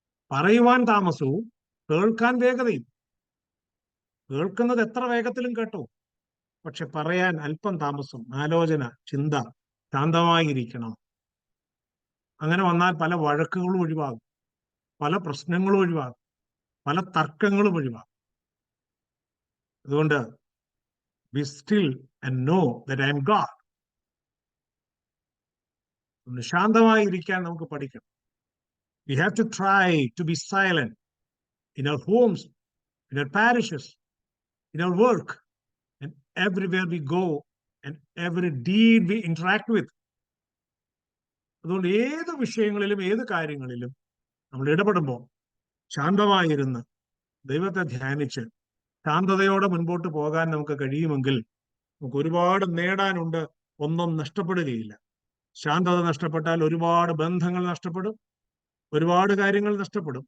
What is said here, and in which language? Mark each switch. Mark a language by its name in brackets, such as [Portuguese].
[Malayalam] പറയുവാൻ താമസവും കേൾക്കാൻ വേഗതയും. കേൾക്കുന്നത് എത്ര വേഗത്തിലും കേട്ടോ, പക്ഷെ പറയാൻ അല്പം താമസം. ആലോചന, ചിന്ത ശാന്തമായിരിക്കണം. അങ്ങനെ വന്നാൽ പല വഴക്കുകളും ഒഴിവാകും, പല പ്രശ്നങ്ങളും ഒഴിവാകും, പല തർക്കങ്ങളും ഒഴിവാകും. അതുകൊണ്ട് [English] be still and know that I am God. [Malayalam] ശാന്തമായിരിക്കാൻ നമുക്ക് പഠിക്കണം. [English] We have to try to be silent in our homes, in our parishes, in our work, and everywhere we go and every deed we interact with. [Malayalam] അതുകൊണ്ട് ഏത് വിഷയങ്ങളിലും ഏത് കാര്യങ്ങളിലും നമ്മൾ ഇടപെടുമ്പോൾ ശാന്തമായിരുന്ന് ദൈവത്തെ ധ്യാനിച്ച് ശാന്തതയോടെ മുൻപോട്ട് പോകാൻ നമുക്ക് കഴിയുമെങ്കിൽ നമുക്ക് ഒരുപാട് നേടാനുണ്ട്, ഒന്നും നഷ്ടപ്പെടുകയില്ല. ശാന്തത നഷ്ടപ്പെട്ടാൽ ഒരുപാട് ബന്ധങ്ങൾ നഷ്ടപ്പെടും, ഒരുപാട് കാര്യങ്ങൾ നഷ്ടപ്പെടും.